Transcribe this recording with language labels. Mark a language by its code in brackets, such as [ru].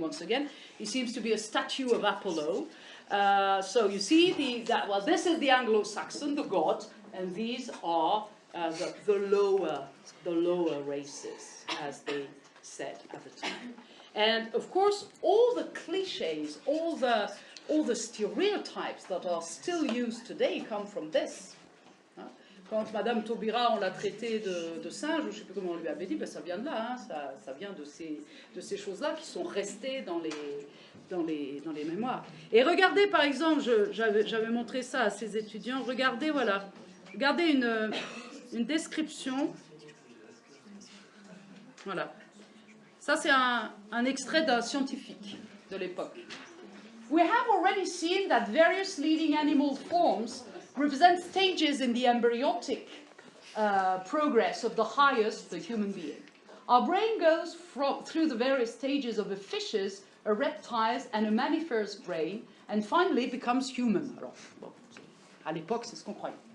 [en] Once again, he seems to be a statue of Apollo. So you see well, this is the Anglo-Saxon, the god, and these are the lower races, as they said at the time. And of course, all the cliches, all the stereotypes that are still used today come from this. [fr] Quand Madame Taubira, on l'a traité de singe, je ne sais plus comment on lui avait dit, ben ça vient de là, hein, ça vient de ces choses-là qui sont restées dans les mémoires. Et regardez, par exemple, j'avais montré ça à ces étudiants, regardez, voilà, regardez une description, voilà. Ça, c'est un extrait d'un scientifique de l'époque. [en] We have already seen that various leading animal forms represent stages in the embryonic progress of the highest, the human being. Our brain goes through the various stages of a fish's, a reptile's, and a mammifer's brain, and finally becomes human. [fr] Alors, bon, à l'époque, c'est ce qu'on croyait.